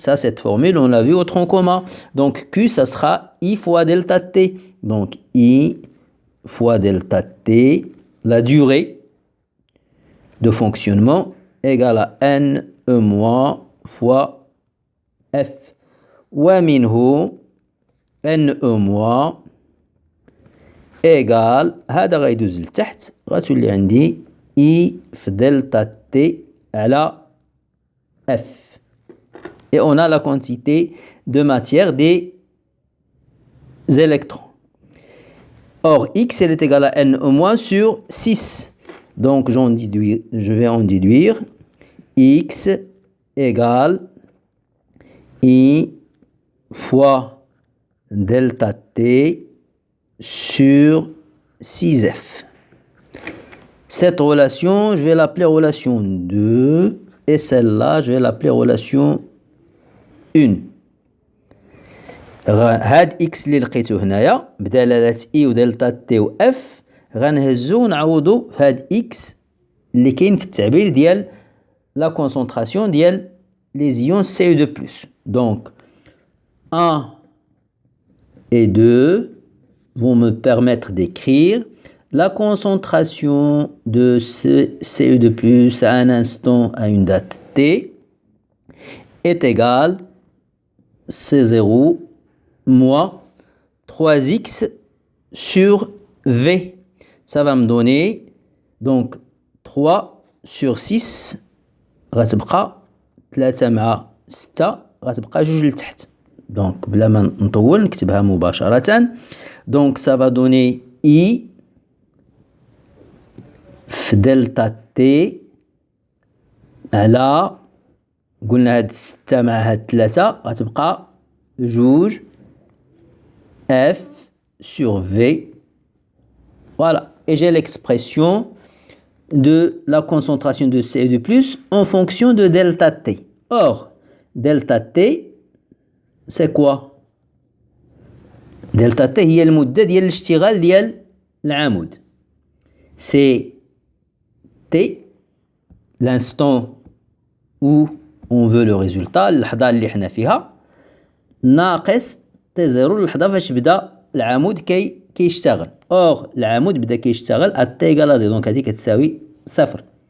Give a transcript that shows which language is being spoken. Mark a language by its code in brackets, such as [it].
[fr] Ça, cette formule, on l'a vu au tronc commun. Donc, Q, ça sera I fois delta T. Donc, I fois delta T, la durée de fonctionnement égale à N E- fois F. [ar] ومنه NE- égal هذا غيدوز لتحت غتولي عندي I في دلتا T على F. [fr] Et on a la quantité de matière des électrons. Or, X elle est égale à NE- sur 6. Donc, je vais en déduire X égale I fois delta T sur 6F. Cette relation, je vais l'appeler relation 2 et celle-là, je vais l'appeler relation 1. [ar] هاد X اللي لقيته هنايا بدلالة I و دلتا T و F غنهزو ونعوضو في هاد X اللي كاين في التعبير ديال [fr] la concentration [ar] ديال [fr] les ions CU2+. Donc, 1 et 2 vont me permettre d'écrire la concentration de ce CU2+ à un instant à une date T est égale C0 moins 3x sur V. Ça va me donner donc 3 sur 6 [ar] غتبقى 3 مع 6 غتبقى 2 لتحت. Donc بلا ما نطول نكتبها مباشرة. [fr] Donc ça va donner [ar] I في دلتا تي على قلنا هاد 6 مع هاد 3 غتبقى 2 [fr] F sur V. Voilà. Et j'ai l'expression de la concentration de CU2+ en fonction de delta T. Or, delta T, c'est quoi? [ar] Delta T هي المدة ديال الاشتغال ديال العمود. [fr] C'est T, l'instant où on veut le résultat, [ar] اللحظة اللي حنا فيها، ناقص T0 اللحظة فاش بدا العمود كيشتغل. Or, العمود بدا كيشتغل [fr] à T égale à 0. Donc [ar] هذه كتساوي 0.